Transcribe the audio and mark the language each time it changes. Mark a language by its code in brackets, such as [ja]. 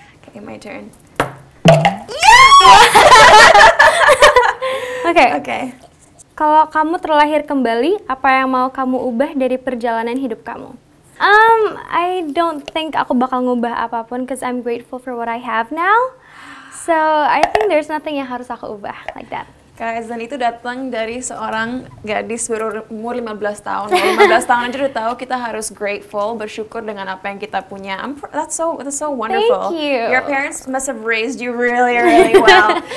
[en] Okay, my turn. Oke. [id] Kalau kamu terlahir kembali, apa yang mau kamu ubah dari perjalanan hidup kamu? [en] I don't think [id] aku bakal ngubah apapun, [en] cause I'm grateful for what I have now. So I think there's nothing [id] yang harus aku ubah [en] like that. [id] Guys, dan itu datang dari seorang gadis berumur 15 tahun. 15 tahun aja udah tahu kita harus grateful, bersyukur dengan apa yang kita punya. [en] That's so wonderful. Thank you. Your parents must have raised you really, really well.